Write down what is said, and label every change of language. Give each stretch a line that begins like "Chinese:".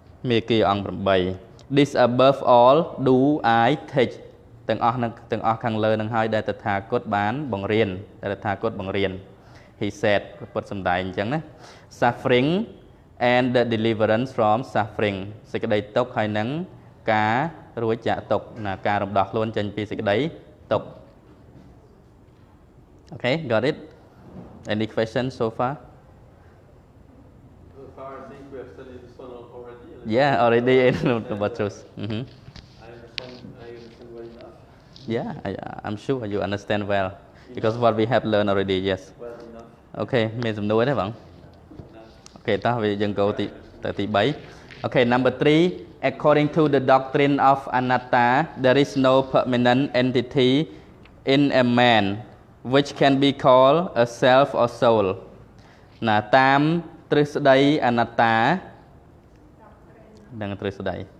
Khmer: មេគីអង្គ8
English: this above all do I teach
Khmer: ទាំងអស់ខាងលើនឹងហើយដែលតថាគតបានបង្រៀនដែលតថាគតបង្រៀន
English: he said
Khmer: ពុទ្ធសម្ដែងអញ្ចឹងណា
English: suffering and the deliverance from suffering
Khmer: សេចក្តីទុក្ខហើយនឹងការរួចចាកទុក្ខណាការរំដោះខ្លួនចេញពីសេចក្តីទុក្ខ
English: Okay got it any questions so far So far I think we have studied this one already. yeah already in about truth I understand well enough. yeah I'm sure you understand well because what we have learned already yes Well enough. Okay
Khmer: មានសំណួរទេបង
English: Okay
Khmer: តោះវាយើង
English: goទី3 Okay number 3 according to the doctrine of anatta there is no permanent entity in a man which can be called a self or soul
Khmer: ណាតាមទ្រឹស្ដីអនត្តានឹងទ្រឹស្ដី